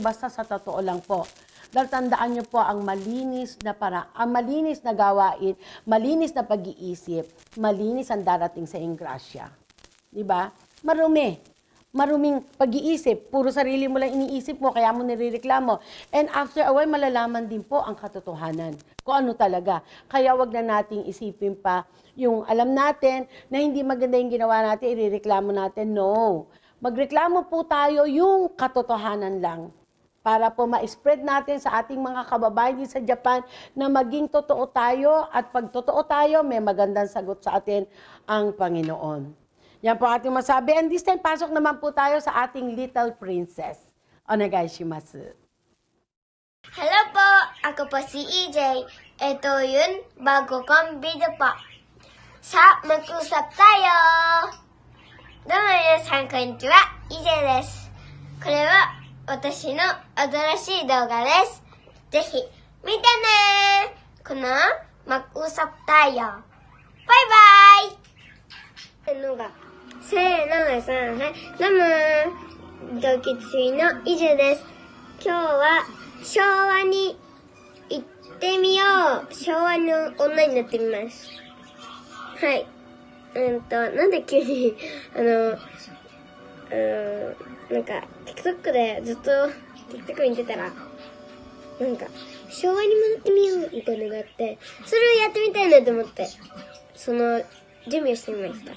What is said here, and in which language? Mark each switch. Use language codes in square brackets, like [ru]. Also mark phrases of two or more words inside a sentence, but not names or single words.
[tl] Basta sa totoo lang po. Dahil tandaan nyo po ang malinis na ang malinis na gawain, malinis na pag-iisip, malinis ang darating sa ingrasya. Diba? Maruming pag-iisip. Puro sarili mo lang iniisip mo, kaya mo nirereklamo. [en] And after a while, [tl] malalaman din po ang katotohanan. Kung ano talaga. Kaya wag na nating isipin pa yung alam natin na hindi maganda yung ginawa natin, irereklamo natin. No. Magreklamo po tayo yung katotohanan lang. Para po ma-spread natin sa ating mga kababayan din sa Japan na maging totoo tayo at pag totoo tayo, may magandang sagot sa atin ang Panginoon. Yan po ating masabi. [en] And this time, [tl] pasok naman po tayo sa ating Little Princess. [ja] お願いします. [tl] Hello po! Ako po si EJ. Ito yun, bago kong video po. Sa mag-usap tayo! [ja] どうも皆さん、こんにちは. EJ です。これは私の新しい動画です。ぜひ見てね。この [tl] mag-usap tayo. [en] Bye bye! [ja] のがせーのさんはいどうも同期追のイジュです。今日は昭和に行ってみよう。昭和の女になってみます。はい。なんで急になんか TikTok でずっと TikTok 見てたらなんか昭和に戻ってみようみたいなのがあって、それをやってみたいなと思ってその準備をしてみました。